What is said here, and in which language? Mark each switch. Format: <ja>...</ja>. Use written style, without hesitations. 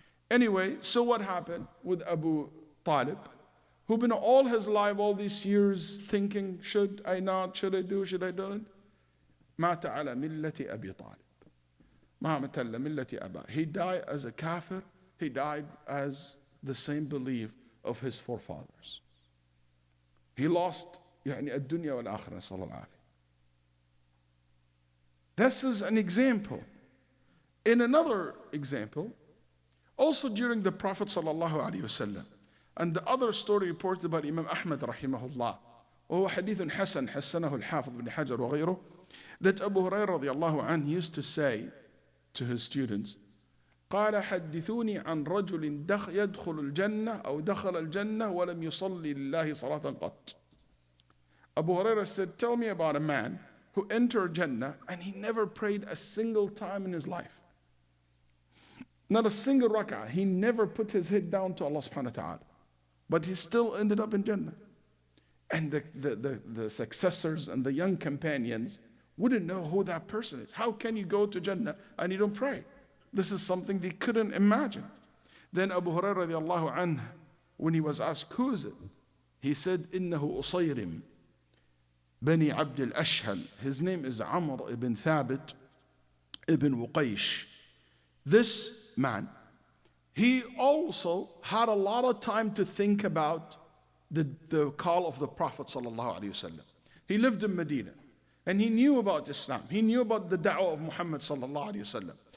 <en>Anyway, so what happened with Abu Talib, who been all his life, all these years thinking, should I not, should I do, should I don't?</en> <ar>مات على ملة أبي طالب. مات على ملة أبا.</ar> <en>He died as a kafir. He died as the same belief of his forefathers. He lost</en> <ar>الدنيا والآخرة نسأل الله العافية.</ar> <en>This is an example. In another example, also during the Prophet sallallahu alaihi wasallam, and the other story reported by Imam Ahmad rahimahullah,</en> <ar>وهو حديث حسن حسنه الحافظ بن حجر وغيره,</ar> <en>that Abu Hurairah radiallahu anhu used to say to his students,</en> <ar>قال حدثوني عن رجل يدخل الجنة أو دخل الجنة ولم يصلي لله صلاة قط.</ar> <en>Abu Hurairah said, tell me about a man who entered Jannah and he never prayed a single time in his life. Not a single rak'ah. He never put his head down to Allah subhanahu wa ta'ala. But he still ended up in Jannah. And the successors and the young companions wouldn't know who that person is. How can you go to Jannah and you don't pray? This is something they couldn't imagine. Then Abu Hurairah radiallahu anhu, when he was asked, who is it? He said,</en> <ar>إِنَّهُ أُصَيْرِمْ بني عبد الأشهل.</ar> <en>His name is Amr ibn Thabit ibn Wuqaysh. This man, he also had a lot of time to think about the call of the Prophet sallallahu alaihi wasallam. He lived in Medina and he knew about Islam. He knew about the da'wah of Muhammad sallallahu alaihi wasallam.</en>